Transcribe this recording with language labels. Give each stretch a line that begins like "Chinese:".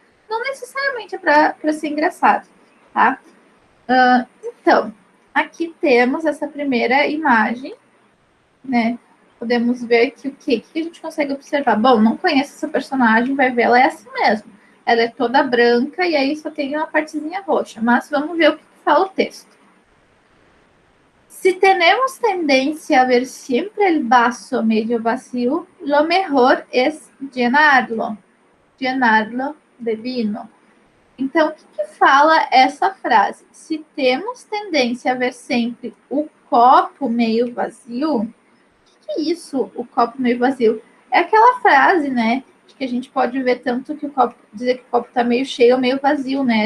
Portuguese: Não necessariamente é para ser engraçado, tá? Então, aqui temos essa primeira imagem, né? Podemos ver que o que a gente consegue observar? Bom, não conheço essa personagem, vai ver, ela é assim mesmo. Ela é toda branca e aí só tem uma partezinha roxa. Mas vamos ver o que fala o texto.
Spanish: Si tenemos tendencia a ver siempre el vaso medio vacío, lo mejor es llenarlo de vino.
Portuguese: Então, o que fala essa frase? Se temos tendência a ver sempre o copo meio vazio, o que é isso, o copo meio vazio? É aquela frase, né, de que a gente pode ver tanto que o copo, dizer que o copo está meio cheio ou meio vazio, né?